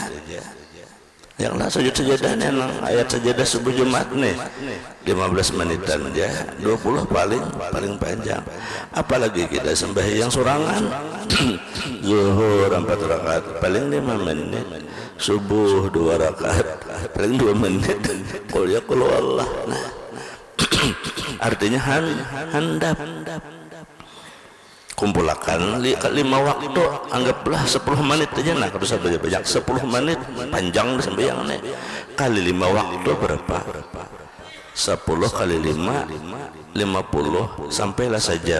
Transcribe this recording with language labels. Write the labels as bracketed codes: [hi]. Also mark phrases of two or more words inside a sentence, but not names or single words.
[bjn] Yang lah sujud sajadah nang ayat sajadah subuh Jumat nih 15 menitan aja, 20 paling panjang. Apalagi kita sembahyang sorangan zuhur 4 rakaat paling 5 menit, subuh 2 rakaat paling 2 menit, [ar] qul ya qul Allah. [bjn] Nah, artinya handap kumpulkan 5 waktu, anggaplah 10 menit aja. Nah kalau saya banyak 10 menit panjang sembahyang nih, kali 5 waktu berapa? 10 kali 5 50, sampailah sejam.